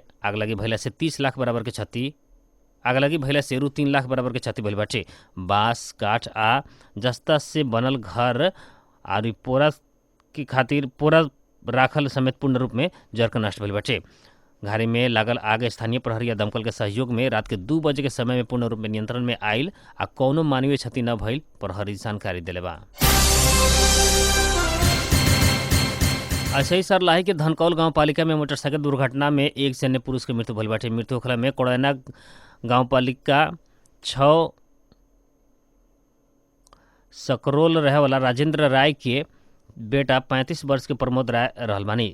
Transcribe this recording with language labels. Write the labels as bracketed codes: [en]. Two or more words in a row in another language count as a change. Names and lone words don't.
[bho] आग लगी भइला से 30 लाख बराबर के क्षति आगलगी भइला से 3 लाख बराबर के क्षति भइल बाटे। बांस काठ आ जस्ता से बनल घर और पोरा की खातिर पोरा राखल समेत पूर्ण रूप में जर के नष्ट भइल बाटे। घारी में लागल आग स्थानीय प्रहरी या दमकल के सहयोग में रात के 2 बजे के समय में पूर्ण रूप में नियंत्रण में आयल आ कौनो मानवीय क्षति न भइल प्रहरी जानकारी दिले बा। ऐसे ही सरलाही के धनकौल गांव पालिका में मोटरसाइकिल दुर्घटना में एक सैन्य पुरुष के मृत्यु भइल बाटे। मृत्यु होखला में कोड़ैना गांव पालिका 6 सकरोल रहे वाला राजेंद्र राय के बेटा 35 वर्ष के प्रमोद राय रहल बानी।